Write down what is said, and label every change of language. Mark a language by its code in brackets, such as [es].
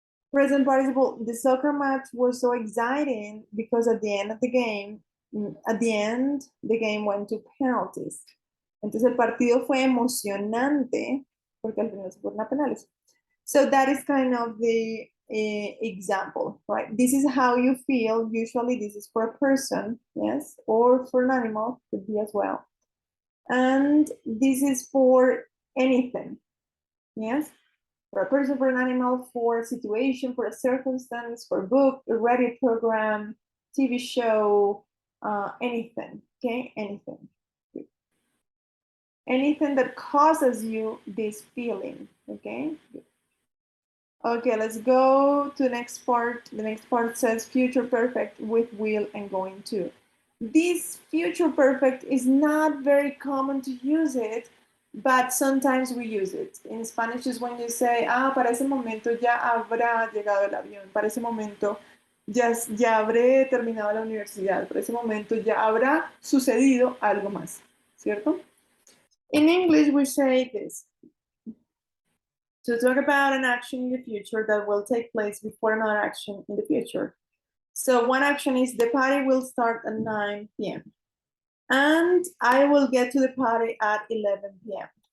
[en] Present participle, the soccer match was so exciting because at the end of the game, the game went to penalties. [es] Entonces el partido fue emocionante porque al final se fueron a penales. [en] So that is kind of the example, right? This is how you feel. Usually this is for a person, yes, or for an animal, could be as well. And this is for anything, yes? For a person, for an animal, for a situation, for a circumstance, for a book, a radio program, TV show, anything, okay? Anything. Anything that causes you this feeling, okay? Okay, let's go to the next part. The next part says future perfect with will and going to. This future perfect is not very common to use it, but sometimes we use it. In Spanish is when you say, [es] para ese momento ya habrá llegado el avión, para ese momento ya habré terminado la universidad, para ese momento ya habrá sucedido algo más, ¿cierto? [en] In English we say this: to talk about an action in the future that will take place before another action in the future. So one action is the party will start at 9 p.m. and I will get to the party at 11 p.m.